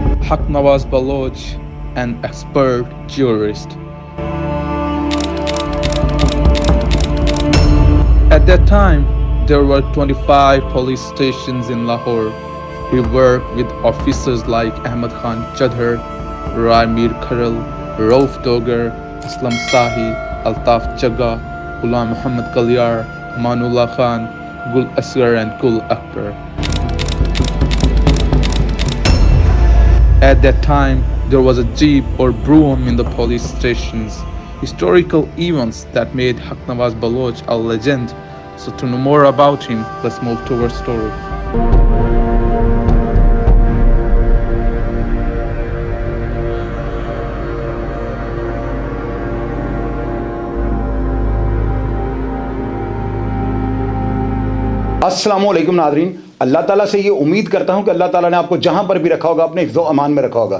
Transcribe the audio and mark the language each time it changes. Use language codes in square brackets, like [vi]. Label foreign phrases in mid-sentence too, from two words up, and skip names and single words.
[en] Haq Nawaz Baloch, an expert jurist. At that time, there were 25 police stations in Lahore. He worked with officers like Ahmad Khan Chadhar, Rai Mir Kharal, Rauf Dogar, Aslam Sahi, Altaf Chagga, Ghulam Muhammad Kalyar, Manullah Khan, Gul Asghar and Gul Akbar. At that time, there was a jeep or broom in the police stations. Historical events that made Haq Nawaz Baloch a legend. So to know more about him, let's move to our story. [ur] السلام علیکم ناظرین، اللہ تعالیٰ سے یہ امید کرتا ہوں کہ اللہ تعالیٰ نے آپ کو جہاں پر بھی رکھا ہوگا اپنے حفظ و امان میں رکھا ہوگا.